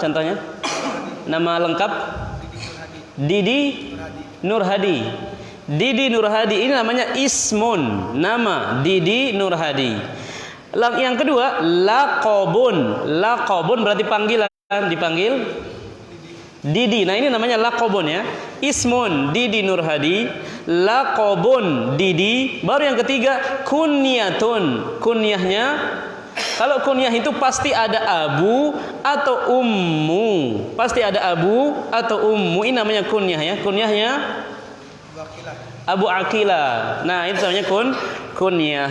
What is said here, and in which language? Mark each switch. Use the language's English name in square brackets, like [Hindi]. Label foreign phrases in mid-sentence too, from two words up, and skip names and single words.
[Indonesian] Contohnya nama lengkap Didi Nurhadi. Didi Nurhadi ini namanya ismun, nama Didi Nurhadi. Yang kedua laqabun. Laqabun berarti panggilan, dipanggil Didi. Nah, ini namanya laqabun ya. Ismun Didi Nurhadi, laqabun Didi. Baru yang ketiga kunyatun. Kunyahnya, kalau kunyah itu pasti ada abu atau ummu. Pasti ada abu atau ummu. Ini namanya kunyah ya. Kunyahnya Abu Aqila. Nah, itu namanya kunyah.